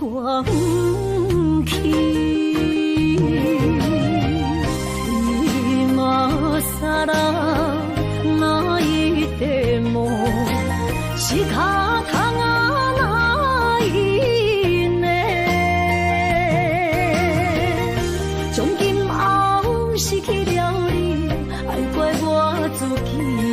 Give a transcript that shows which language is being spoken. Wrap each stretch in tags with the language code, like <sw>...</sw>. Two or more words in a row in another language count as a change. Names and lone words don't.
<zh>忘记。</zh> <ja>今さら泣いても仕方がないね。</ja> <zh>从今后失去了你，爱怪我自己。</zh>